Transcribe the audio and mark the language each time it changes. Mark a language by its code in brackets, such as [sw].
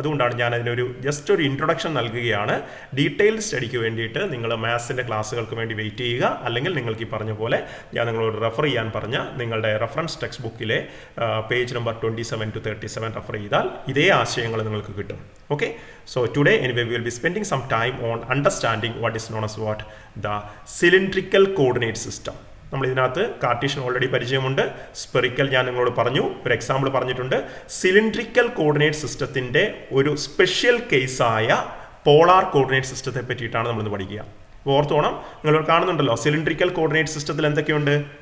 [ml] അതുകൊണ്ടാണ് ഞാൻ അതിനൊരു ജസ്റ്റ് ഒരു ഇൻട്രൊഡക്ഷൻ നൽകുകയാണ്. ഡീറ്റെയിൽഡ് സ്റ്റഡിക്ക് വേണ്ടിയിട്ട് നിങ്ങൾ മാത്സിൻ്റെ ക്ലാസ്സുകൾക്ക് വേണ്ടി വെയിറ്റ് ചെയ്യുക. അല്ലെങ്കിൽ നിങ്ങൾക്ക് ഈ പറഞ്ഞ പോലെ ഞാൻ നിങ്ങളോട് റെഫർ ചെയ്യാൻ പറഞ്ഞ നിങ്ങളുടെ റെഫറൻസ് ടെക്സ്റ്റ് ബുക്കിലെ പേജ് നമ്പർ 27 to 37 റെഫർ ചെയ്താൽ ഇതേ ആശയങ്ങൾ നിങ്ങൾക്ക് കിട്ടും. [en] Okay, so today anyway we will be spending some time on understanding what is known as the cylindrical coordinate system. [ml] നമ്മൾ ഇതിനകത്ത് കാർട്ടീഷ്യൻ ഓൾറെഡി പരിചയമുണ്ട്. സ്പെറിക്കൽ ഞാൻ നിങ്ങളോട് പറഞ്ഞു, ഒരു എക്സാമ്പിൾ പറഞ്ഞിട്ടുണ്ട്. സിലിണ്ട്രിക്കൽ കോർഡിനേറ്റ് സിസ്റ്റത്തിൻ്റെ ഒരു സ്പെഷ്യൽ കേസായ പോളാർ കോർഡിനേറ്റ് സിസ്റ്റത്തെ പറ്റിയിട്ടാണ് നമ്മളിന്ന് പഠിക്കുക. ഓർത്തോണം, നിങ്ങൾ കാണുന്നുണ്ടല്ലോ സിലിണ്ട്രിക്കൽ കോർഡിനേറ്റ് സിസ്റ്റത്തിൽ എന്തൊക്കെയുണ്ട്?